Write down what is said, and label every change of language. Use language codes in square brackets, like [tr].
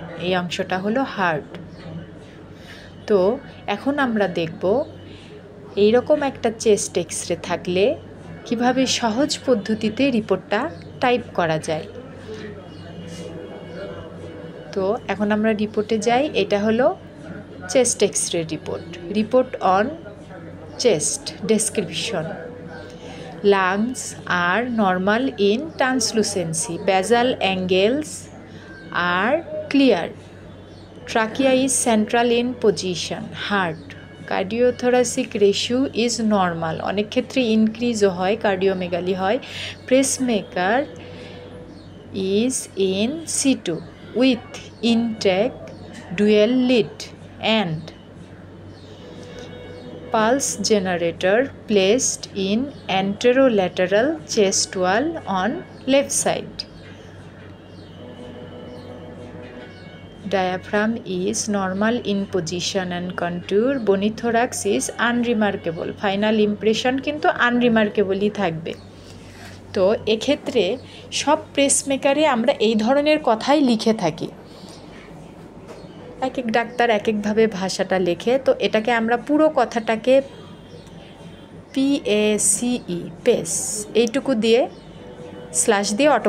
[bn] এই অংশটা হলো হার্ট। তো এখন আমরা দেখব এইরকম একটা চেস্ট এক্সরে থাকলে কিভাবে সহজ পদ্ধতিতে রিপোর্টটা টাইপ করা যায়। তো এখন আমরা রিপোর্টে যাই। এটা হলো chest x-ray report on chest description. [en] Lungs are normal in translucency. Basal angles are clear. Trachea is central in position. Heart cardiothoracic ratio is normal. [bn] অনেক ক্ষেত্রে ইনক্রিজও হয়, কার্ডিওমেগালি হয়। [en] Pacemaker is in situ with intact dual lead and pulse generator placed in anterolateral chest wall on left side. Diaphragm is normal in position and contour. Bony thorax is unremarkable. [bn] Final impression কিন্তু unremarkableই থাকবে। তো এক্ষেত্রে সব প্রেসমেকারে আমরা এই ধরনের কথাই লিখে থাকি। এক এক ডাক্তার এক একভাবে ভাষাটা লেখে। তো এটাকে আমরা পুরো কথাটাকে PACE পেস এইটুকু দিয়ে স্ল্যাশ দিয়ে অটো